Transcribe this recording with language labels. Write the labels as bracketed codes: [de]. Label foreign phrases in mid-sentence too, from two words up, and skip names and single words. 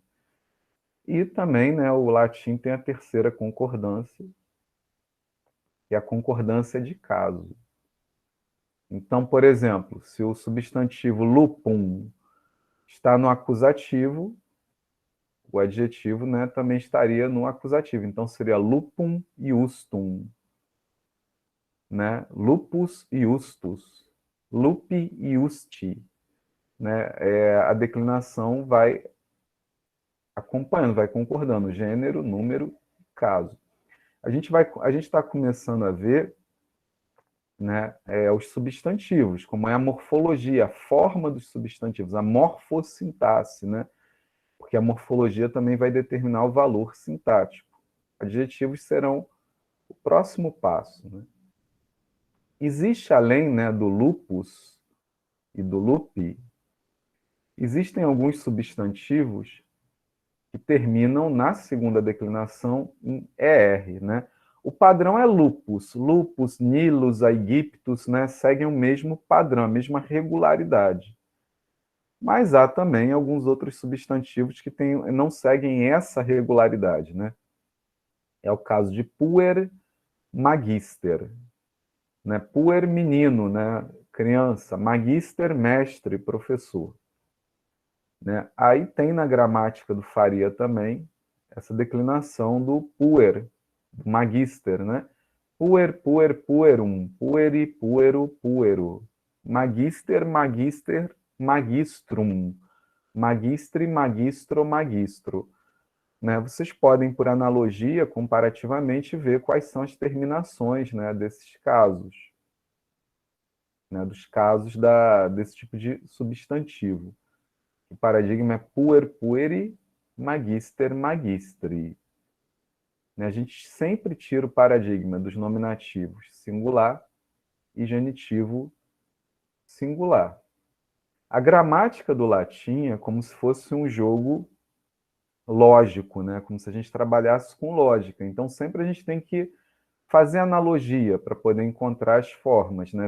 [pt] E também, né, o latim tem a terceira concordância, que é a concordância de caso. Então, por exemplo, se o substantivo lupum está no acusativo, o adjetivo, né, também estaria no acusativo. Então, seria [la] lupum iustum. [pt] Né? [la] Lupus iustus. Lupi iusti. [pt] Né? A declinação vai acompanhando, vai concordando, gênero, número, caso. A gente está começando a ver, né, os substantivos, como é a morfologia, a forma dos substantivos, a morfossintaxe, né? Porque a morfologia também vai determinar o valor sintático. Adjetivos serão o próximo passo. Né? Existe, além, né, do lupus e do lupi, existem alguns substantivos que terminam na segunda declinação em ER, né? O padrão é lupus. [la] Lupus, nilus, aegyptus, [pt] né, seguem o mesmo padrão, a mesma regularidade. Mas há também alguns outros substantivos que não seguem essa regularidade, né? É o caso de puer, magister. Né? Puer, menino, né? Criança. Magister, mestre, professor. Né? Aí tem na gramática do Faria também essa declinação do puer, do magister, né? [la] Puer, puer, puerum, pueri, puero, puero. Magister, magister, magistrum. Magistre, magistro, magistro. [pt] Né? Vocês podem, por analogia, comparativamente, ver quais são as terminações, né, desses casos. Né, dos casos desse tipo de substantivo. O paradigma é [la] puer, pueri, magister, magistri. [pt] Né? A gente sempre tira o paradigma dos nominativos singular e genitivo singular. A gramática do latim é como se fosse um jogo lógico, né? Como se a gente trabalhasse com lógica. Então, sempre a gente tem que fazer analogia para poder encontrar as formas, né?